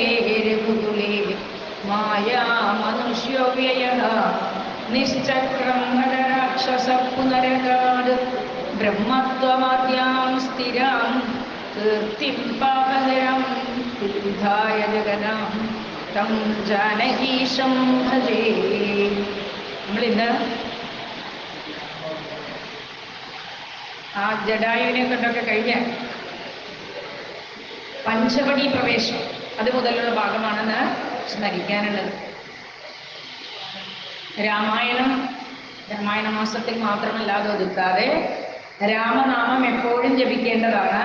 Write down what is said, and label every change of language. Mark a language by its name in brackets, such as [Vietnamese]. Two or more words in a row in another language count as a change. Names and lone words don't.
[Sanskrit] रघुकुले माया मनुष्योऽव्ययः निश्चक्रं हरराक्षसः पुनरगाद् ब्रह्मत्वमाद्यां स्थिरां कीर्तिं पापहरं विधाय जगदां तं जानकीशं भजे. [Malayalam] നമ്മളിന്ന് ആ ജടായുവിനെ കണ്ടൊക്കെ കഴിഞ്ഞ് പഞ്ചവടി പ്രവേശം അത് മുതലുള്ള ഭാഗമാണെന്ന് സ്മരിക്കാനുള്ളത്. രാമായണ മാസത്തിൽ മാത്രമല്ലാതെ ഒതുക്കാതെ രാമനാമം എപ്പോഴും ജപിക്കേണ്ടതാണ്.